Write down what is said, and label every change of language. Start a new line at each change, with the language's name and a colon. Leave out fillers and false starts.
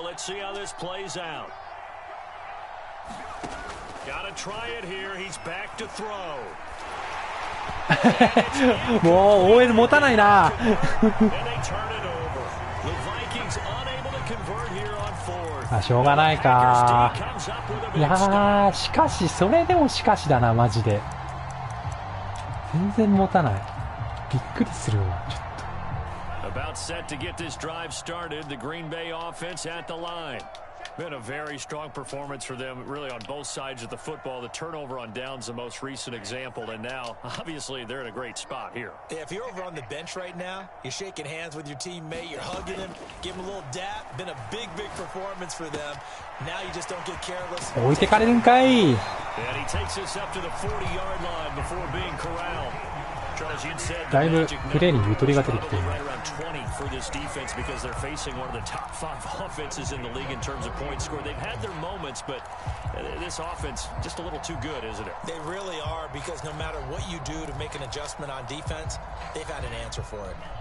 English: Let's see how this plays out. Got to try it here. He's back to throw.
Japanese: もう応援持たないな。
English: And they turn it over. The Vikings unable to convert here on 4th.
Japanese: あ、しょうがないか。いやー、しかしそれでもしかしだなマジで。全然持たない。びっくりするわちょっと。
English: About set to get this drive started. The Green Bay offense at the line. Been a very strong performance for them, really, on both sides of the football. The turnover on downs, the most recent example, and now, obviously, they're in a great spot here. Yeah, if you're over on the bench right now, you're shaking hands with your teammate, you're hugging him, give him a little dap. Been a big, big performance for them. Now you just don't get careless.
Japanese: 置いてかれるんかい。
English: And he takes this up to the 40-yard line before being corralled.
Japanese: だいぶプレーにゆとりが出てきている。
English: for this defense because they're facing one of the top 5 offenses in the league in terms of points scored. They've had their moments, but this offense just a little too good, isn't it? They really are, because no matter what you do to make an adjustment on defense, they've had an answer for it.